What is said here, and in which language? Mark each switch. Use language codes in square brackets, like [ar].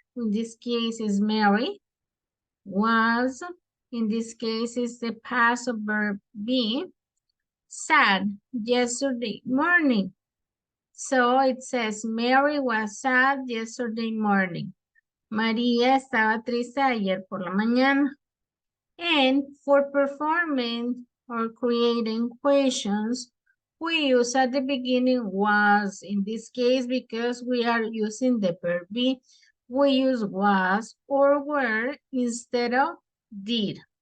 [en] In this case is Mary. Was, in this case is the past of verb be. Sad, yesterday morning. So it says Mary was sad yesterday morning. [es] María estaba triste ayer por la mañana. [en] And for performing or creating questions, we use at the beginning was. In this case, because we are using the verb be, we use was or were instead of did.